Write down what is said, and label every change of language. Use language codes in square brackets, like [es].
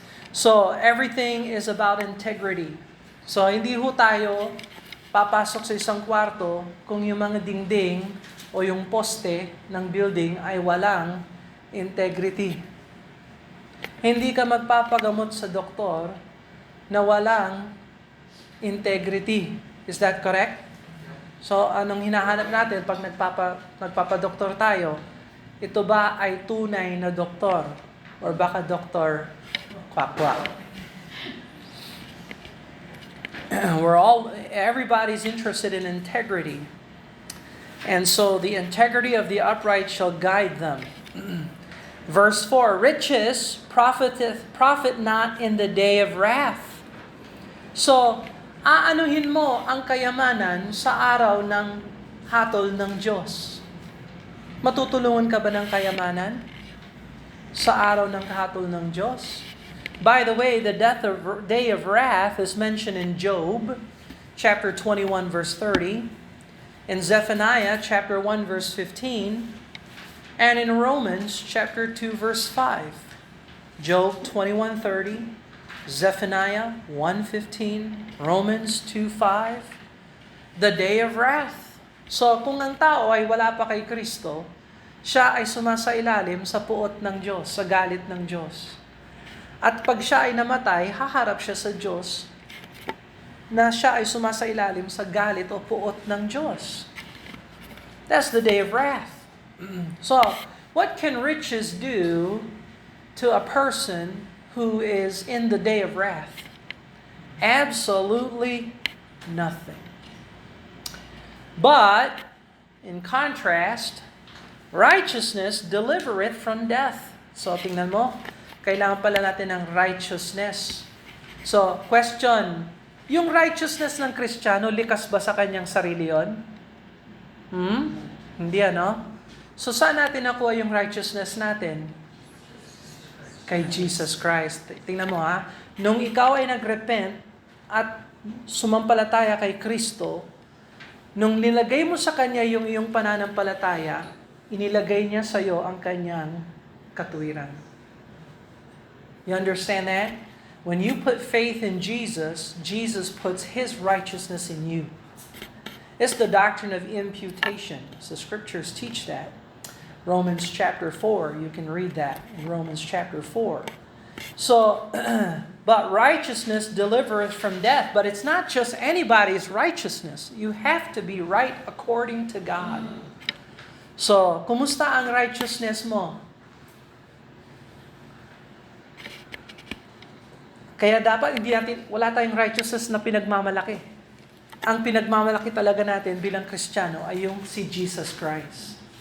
[en] So, everything is about integrity. [tl] So, hindi ho tayo papasok sa isang kwarto kung yung mga dingding o yung poste ng building ay walang integrity. Hindi ka magpapagamot sa doktor na walang integrity. [en] Is that correct? [tl] So, anong hinahanap natin pag nagpapadoktor tayo? Ito ba ay tunay na doktor? Or baka doktor kwak-kwak? [en] Everybody's interested in integrity. And so, the integrity of the upright shall guide them. Verse 4, riches profit not in the day of wrath. [tl] So, aanuhin mo ang kayamanan sa araw ng hatol ng Diyos. Matutulungan ka ba ng kayamanan sa araw ng hatol ng Diyos? [en] By the way, the day of wrath is mentioned in Job, chapter 21, verse 30, in Zephaniah, chapter 1, verse 15, and in Romans, chapter 2, verse 5. Job 21:30, Zephaniah 1:15, Romans 2:5, the day of wrath. [tl] So kung ang tao ay wala pa kay Kristo, siya ay sumasailalim sa puot ng Diyos, sa galit ng Diyos. At pag siya ay namatay, haharap siya sa Diyos na siya ay sumasailalim sa galit o puot ng Diyos. [en] That's the day of wrath. So, what can riches do to a person who is in the day of wrath? Absolutely nothing. But, in contrast, righteousness delivereth from death. [tl] So, tingnan mo, kailangan pala natin ng righteousness. So, question, yung righteousness ng Kristiyano, likas ba sa kanyang sarili yon? Hindi ano? So, saan natin nakuha yung righteousness natin? Kay Jesus Christ. Tingnan mo ha, nung ikaw ay nagrepent at sumampalataya kay Kristo, nung nilagay mo sa Kanya yung iyong pananampalataya, inilagay niya sa iyo ang Kanyang katuwiran. [en] You understand that? When you put faith in Jesus, Jesus puts His righteousness in you. It's the doctrine of imputation. So scriptures teach that. Romans chapter 4, you can read that in Romans chapter 4. So, but righteousness delivereth from death. But it's not just anybody's righteousness. You have to be right according to God. [tl] So, kumusta ang righteousness mo? Kaya dapat wala tayong righteousness na pinagmamalaki. Ang pinagmamalaki talaga natin bilang Kristiyano ay yung si Jesus Christ.